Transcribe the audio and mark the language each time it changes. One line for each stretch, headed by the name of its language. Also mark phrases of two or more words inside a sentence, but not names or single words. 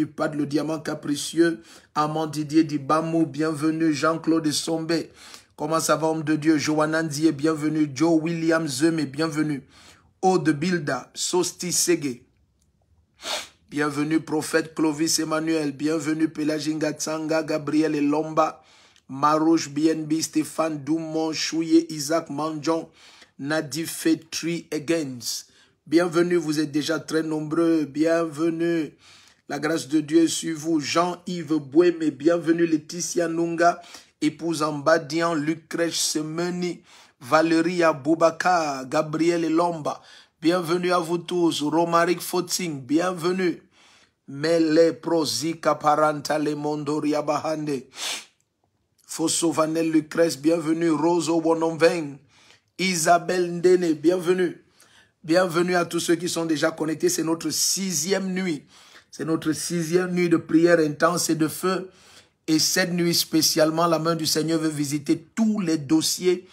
French: Pad le diamant capricieux. Amand Didier Dibamou, bienvenue. Jean-Claude Sombé. Comment ça va, homme de Dieu? Johanan Dié, bienvenue. Joe William Zemé, bienvenue. Aude Bilda, Sosti Sege. Bienvenue, prophète Clovis Emmanuel. Bienvenue, Pélaginga Tsanga, Gabriel Elomba. Marouche BNB, Stéphane Doumon, Chouye, Isaac Manjon, Nadif Fetri Egens. Bienvenue, vous êtes déjà très nombreux. Bienvenue. La grâce de Dieu est sur vous. Jean-Yves Bouémé, bienvenue. Laetitia Nunga, épouse Ambadian, Lucrèche Semeni, Valérie Aboubaka, Gabriel Elomba. Bienvenue à vous tous. Romaric Foting, bienvenue. Mele Prozika Paranta Le Mondoria Bahande. Fosso Vanel Lucrèce, bienvenue. Roso Wonomveng. Isabelle Ndene, bienvenue. Bienvenue à tous ceux qui sont déjà connectés. C'est notre sixième nuit. C'est notre sixième nuit de prière intense et de feu. Et cette nuit spécialement, la main du Seigneur veut visiter tous les dossiers.